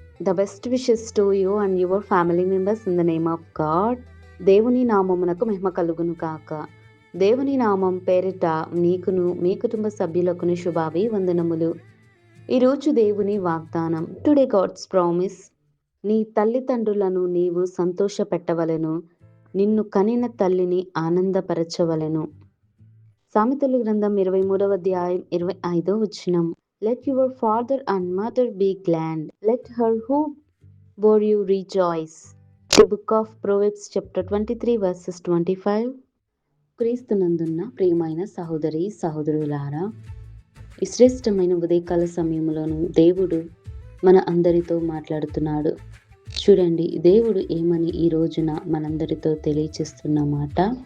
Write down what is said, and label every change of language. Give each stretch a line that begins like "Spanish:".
English: The best wishes to you and your family members in the name of God.
Telugu: దేవుని నామమునకు మహిమ కలుగును కాక. దేవుని నామం పేరిట నీకును మీ కుటుంబ సభ్యులకును శుభాభివందనములు. ఈరోజు దేవుని వాగ్దానం.
English: Today God's promise.
Telugu: నీ తల్లిదండ్రులను నీవు సంతోషపెట్టవలెను, నిన్ను కనిన తల్లిని ఆనందపరచవలెను. సామెతల గ్రంథం 23వ అధ్యాయం 25వ వచనం.
English: Let your father and mother be glad. Let her who bore you rejoice. The book of Proverbs chapter 23 verses 25.
Telugu: క్రీస్తునందున్న ప్రియమైన సహోదరి సహోదరులారా, ఈ శ్రేష్టమైన ఉదయకాల సమయంలోనూ దేవుడు మన అందరితో మాట్లాడుతున్నాడు. చూడండి, దేవుడు ఏమని ఈ రోజున మనందరితో తెలియచేస్తున్న మాట.